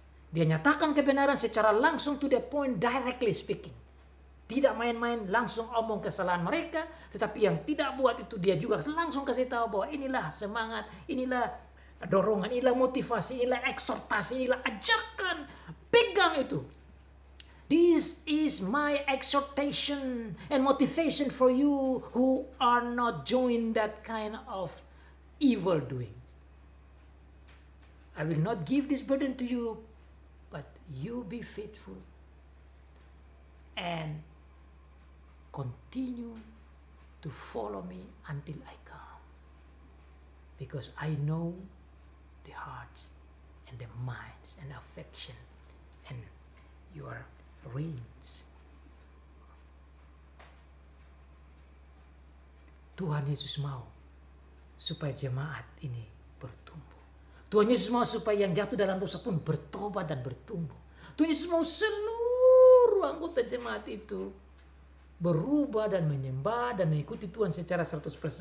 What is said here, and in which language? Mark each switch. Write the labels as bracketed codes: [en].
[id] Dia nyatakan kebenaran secara langsung, [en] to the point, directly speaking. [id] Tidak main-main, langsung omong kesalahan mereka. Tetapi yang tidak buat itu, dia juga langsung kasih tahu bahwa inilah semangat, inilah dorongan, inilah motivasi, inilah eksortasi, inilah ajakan. Pegang itu. [en] This is my exhortation and motivation for you who are not join that kind of evil doing. I will not give this burden to you, but you be faithful and continue to follow me until I come. Because I know the hearts and the minds and affection and your reins. [id] Tuhan Yesus mau supaya jemaat ini bertumbuh. Tuhan Yesus mau supaya yang jatuh dalam dosa pun bertobat dan bertumbuh. Tuhan Yesus mau seluruh anggota jemaat itu berubah dan menyembah dan mengikuti Tuhan secara 100%.